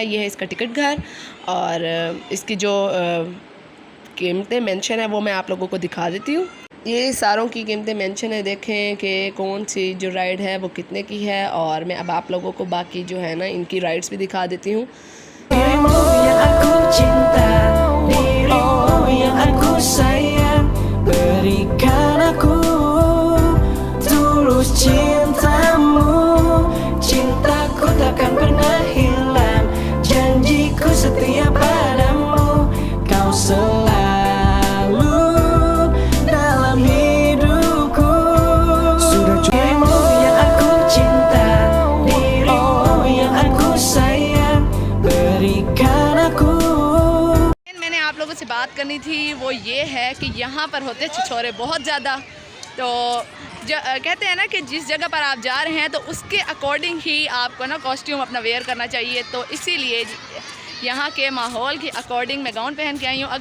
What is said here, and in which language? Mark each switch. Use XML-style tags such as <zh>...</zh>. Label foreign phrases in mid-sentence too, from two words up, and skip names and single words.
<hi>ये है इसका टिकट घर, और इसकी जो कीमतें मेंशन है वो मैं आप लोगों को दिखा देती हूँ। ये सारों की कीमतें मेंशन है, देखें कि कौन सी जो राइड है वो कितने की है। और मैं अब आप लोगों को बाकी जो है ना इनकी राइड्स भी दिखा देती हूँ।</hi> <id>Berikan aku tulus cintamu, cintaku takkan pernah hilang, janjiku setia padamu, kau selalu dalam hidupku. Sudah cukupmu yang aku cinta, dirimu yang aku sayang, berikan aku.</id> <hi>आप लोगों से बात करनी थी वो ये है कि यहाँ पर होते छिछोरे बहुत ज़्यादा। तो कहते हैं ना कि जिस जगह पर आप जा रहे हैं तो उसके अकॉर्डिंग ही आपको ना कॉस्ट्यूम अपना वेयर करना चाहिए। तो इसीलिए यहाँ के माहौल के अकॉर्डिंग मैं गाउन पहन के आई हूँ।</hi>